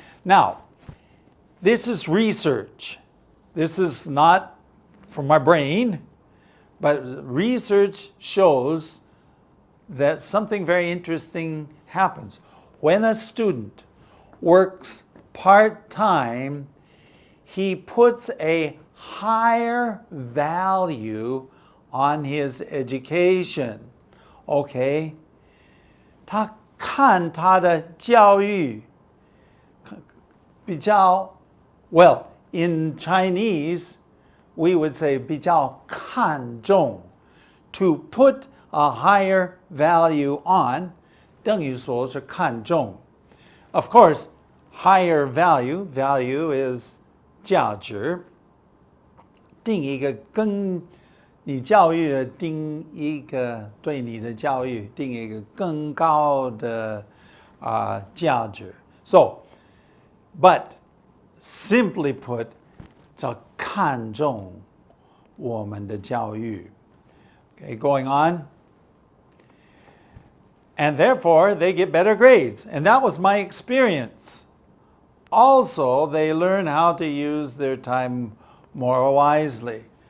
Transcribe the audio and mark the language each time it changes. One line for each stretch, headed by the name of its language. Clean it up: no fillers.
English: Now, this is research. This is not from my brain, but research shows that something very interesting happens. When a student works part-time, he puts a higher value on his education. Okay?
Chinese: 他看他的教育比较
English: well, in Chinese, we would say
Chinese: 比较看重
English: to put a higher value on
Chinese: 等于说是看重
English: Of course, higher value is
Chinese: 价值定一个跟你教育的定一个对你的教育定一个更高的价值
English: So, but simply put,
Chinese: 叫看重我们的教育
English: Okay, going on. And therefore, they get better grades. And that was my experience. Also, they learn how to use their time more wisely.